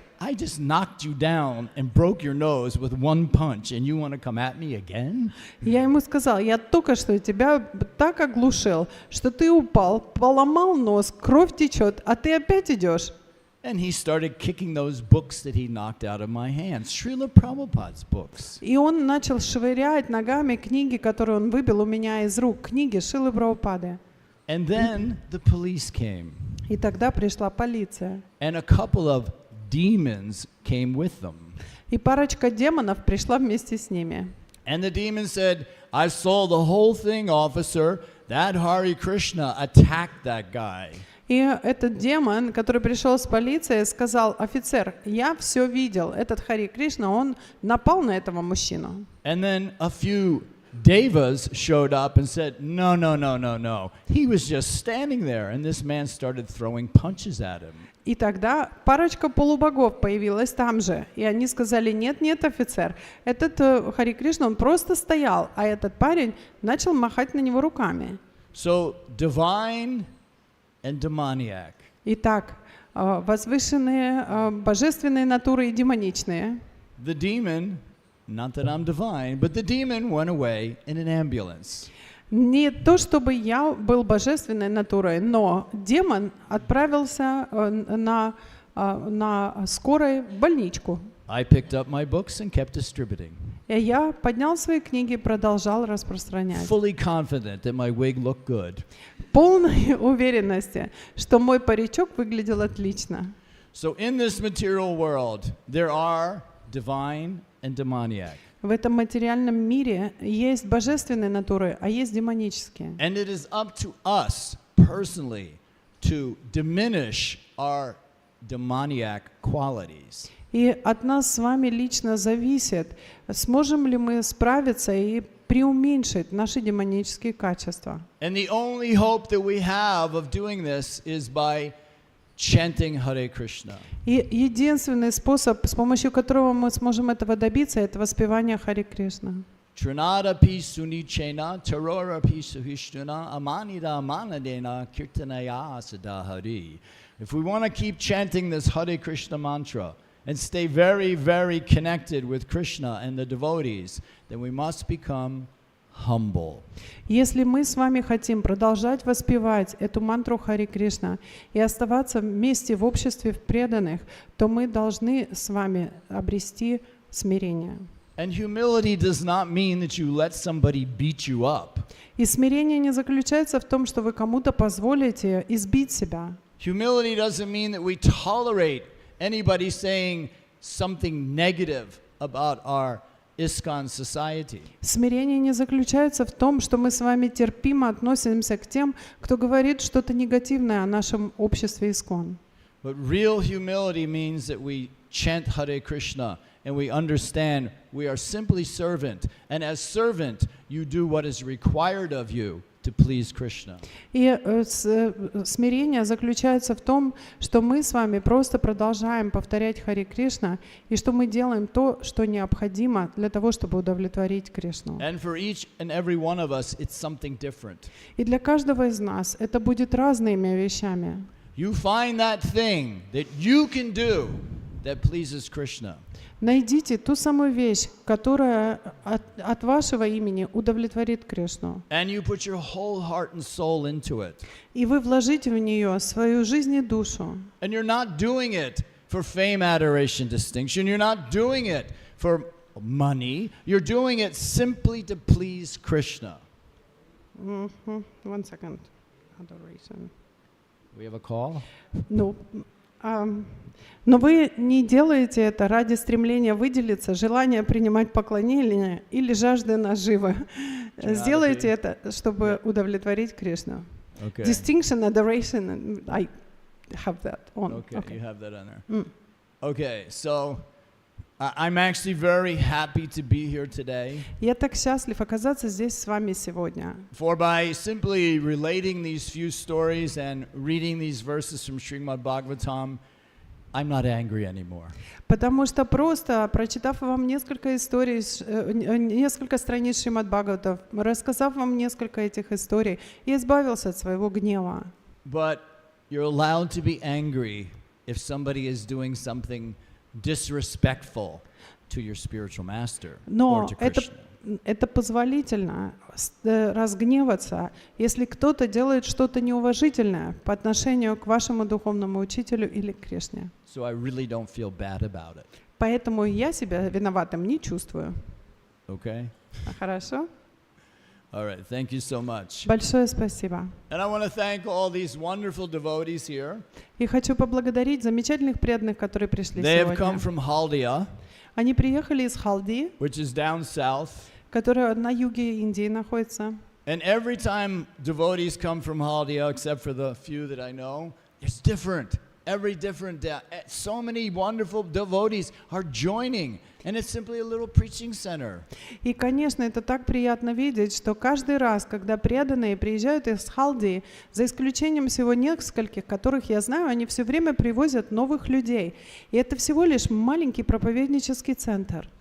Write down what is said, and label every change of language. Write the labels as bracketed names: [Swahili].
[English] I just knocked you down and broke your nose with one punch, and you want to come at me again?" [Russian] Я ему сказал: я только что тебя так оглушил, что ты упал, поломал нос, кровь течет, а ты опять идешь. [English] And he started kicking those books that he knocked out of my hands, Srila Prabhupada's books. [Russian] И он начал швырять ногами книги, которые он выбил у меня из рук, книги Шрилы Прабхупады. [English] And then the police came, [Russian] И тогда пришла полиция. [English] and a couple of demons came with them. [Russian] И парочка демонов пришла вместе с ними. [English] And the demon said, "I saw the whole thing, officer. That Hare Krishna attacked that guy." [Russian] И этот демон, который пришел с полицией, сказал: офицер, я все видел. Этот Хари Кришна, он напал на этого мужчину. [English] And then a few devas showed up and said, "No, no, no, no, no. He was just standing there." And this man started throwing punches at him. [Russian] И тогда парочка полубогов появилась там же. И они сказали: нет, нет, офицер, этот Хари Кришна, он просто стоял, а этот парень начал махать на него руками. [English] So divine and demoniac. [Russian] Итак, возвышенные, божественные натуры и демоничные. [English] the demon, not that I'm divine, but the demon went away in an ambulance. [Russian] Не то, чтобы я был божественной натурой, но демон отправился на скорой в больничку. [English] I picked up my books and kept distributing. [Russian] И я поднял свои книги и продолжал распространять. [English] Fully confident that my wig looked good. [Russian] Полной уверенности, что мой паричок выглядел отлично. [English] So in this material world, there are divine and demoniac. [Russian] В этом материальном мире есть божественные натуры, а есть демонические. [English] And it is up to us personally to diminish our demoniac qualities. [Russian] И от нас с вами лично зависит, сможем ли мы справиться и преуменьшить наши демонические качества. [English] And the only hope that we have of doing this is by chanting Hare Krishna. [Russian] И единственный способ, с помощью которого мы сможем этого добиться, это воспевание Харе Кришна. [Sanskrit] Trinada pi sunichena, tarora pi suhishtuna, amanida amanadena, kirtanaya sadahari. [English] If we want to keep chanting this Hare Krishna mantra and stay very, very connected with Krishna and the devotees, then we must become humble. [Russian] Если мы с вами хотим продолжать воспевать эту мантру Харе Кришна и оставаться вместе в обществе преданных, то мы должны с вами обрести смирение. [English] And humility does not mean that you let somebody beat you up. [Russian] И смирение не заключается в том, что вы кому-то позволите избить себя. [English] Humility doesn't mean that we tolerate anybody saying something negative about our ISKCON society. [Russian] Смирение не заключается в том, что мы с вами терпимо относимся к тем, кто говорит что-то негативное о нашем обществе ISKCON. [English] But real humility means that we chant Hare Krishna and we understand we are simply servant, and as servant you do what is required of you to please Krishna. [Russian] И смирение заключается в том, что мы с вами просто продолжаем повторять Харе Кришна, и что мы делаем то, что необходимо для того, чтобы удовлетворить Кришну. [English] And for each and every one of us, it's something different. [Russian] И для каждого из нас это будет разными вещами. [English] You find that thing that you can do that pleases Krishna. [Russian] Найдите ту самую вещь, которая от вашего имени удовлетворит Кришну. [English] And you put your whole heart and soul into it. [Russian] И вы вложите в нее свою жизнь и душу. [English] And you're not doing it for fame, adoration, distinction. You're not doing it for money. You're doing it simply to please Krishna. One second. Adoration. We have a call? [Russian] Но вы не делаете это ради стремления выделиться, желания принимать поклонение или жажды наживы. Сделайте это, чтобы удовлетворить Кришну. [English] Okay. Distinction, adoration, I have that on. Okay, you have that on there. Okay, so I'm actually very happy to be here today. [Russian] Я так счастлив оказаться здесь с вами сегодня. [English] For by simply relating these few stories and reading these verses from Srimad Bhagavatam, I'm not angry anymore. [Russian] Потому что просто прочитав вам несколько историй, несколько страниц Шримад Бхагаватам, рассказав вам несколько этих историй, я избавился от своего гнева. [English] But you're allowed to be angry if somebody is doing something disrespectful to your spiritual master or to Krishna. [Russian] Это позволительно разгневаться, если кто-то делает что-то неуважительное по отношению к вашему духовному учителю или к Кришне. [English] So I really don't feel bad about it. [Russian] Поэтому я себя виноватым не чувствую. [English] Okay? [Russian] Хорошо? [English] All right, thank you so much. [Russian] Большое спасибо. [English] And I want to thank all these wonderful devotees here. [Russian] И хочу поблагодарить замечательных преданных, которые пришли [English] They have come [Russian] сегодня. [English] from Haldia, [Russian] Они приехали из Халди, [English] which is down south. [Russian] которая на юге Индии находится. [English] And every time devotees come from Haldia, except for the few that I know, it's different. Every different, so many wonderful devotees are joining, and it's simply a little preaching center. [Russian] И, конечно, это так приятно видеть, что каждый раз, когда преданные приезжают из Халдии, за исключением всего нескольких, которых я знаю, они все время привозят новых людей. И это всего лишь маленький проповеднический центр.